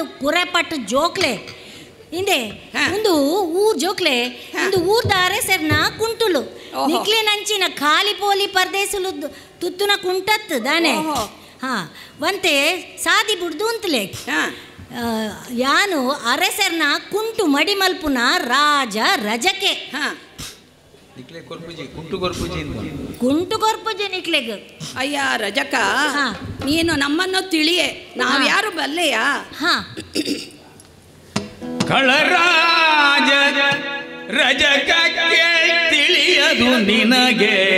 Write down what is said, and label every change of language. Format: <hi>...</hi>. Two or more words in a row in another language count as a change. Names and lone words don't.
<tcy>ಕುರೆ ಪಟ್ಟು ಜೋಕ್ಲೆ ಹಿಂದೆ ಒಂದು ಊರ್ ಜೋಕ್ಲೆ ಒಂದು ಊರ್ದ ಅರೆಸರ್ನ ಕುಂಟುಲು ನಿಕ್ಲೇನಂಚಿನ ಖಾಲಿ ಪೋಲಿ ಪರ್ದೇಸುಲು ತುತ್ತುನ ಕುಂಟತ್ತು ದಾನೆ ವಂತೆ ಸಾದಿ ಬಿಡ್ದು ಅಂತಲೇ ಯಾನು ಅರೆಸರ್ನ ಕುಂಟು ಮಡಿಮಲ್ಪುನ ರಾಜ ರಜಕೆ ಕುಂಟು ಕೊರ್ಪುಜಿ ನಿಕ್ಲೆಗ್</tcy> <kn>ಅಯ್ಯ ರಜಕ ನೀನು ನಮ್ಮನ್ನು ತಿಳಿಯೇ ನಾವ್ಯಾರು ಬಲ್ಲೆಯ ಕಳರಾಜ ರಜಕ ತಿಳಿಯದು ನಿನಗೆ</kn>